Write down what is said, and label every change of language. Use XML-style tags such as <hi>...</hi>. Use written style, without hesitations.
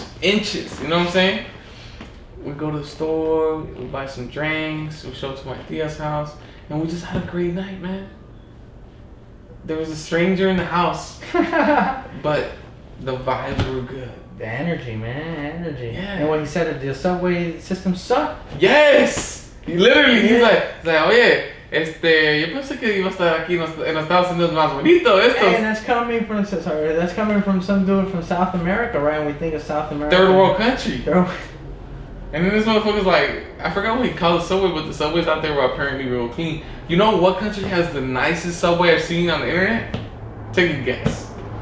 <en>Inches, you know what I'm saying? We go to the store, we buy some drinks, we show up to my tia's house, and we just had a great night, man. There was a stranger in the house, but the vibes were good. The energy, man, energy. Yeah. And what he said, the subway system sucked. Yes! He literally, he's like,</en> <es>oye, yo pensé que iba a estar aquí en Estados Unidos más bonito esto.</es> <en>And that's coming from some dude from South America, right? And we think of South America. Third world country. And then this motherfucker's like, I forgot what he called the subway, but the subways out there were apparently real clean. You know what country has the nicest subway I've seen on the internet? Take a guess.</en>